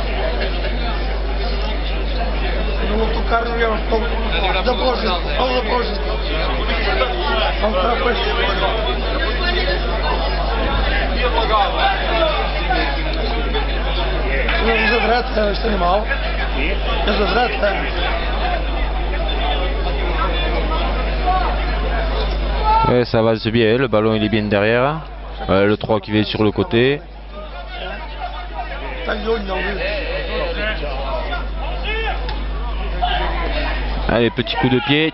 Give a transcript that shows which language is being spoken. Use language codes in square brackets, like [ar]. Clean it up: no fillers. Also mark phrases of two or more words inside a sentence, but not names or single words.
[pt] Non tocar no leão. Depósito. Ao depósito. Vamos para a costa. Eles adoram este animal. Eles adoram. [fr] Ouais, ça avance bien, le ballon il est bien derrière. Le 3 qui vient sur le côté. Allez, petit coup de pied.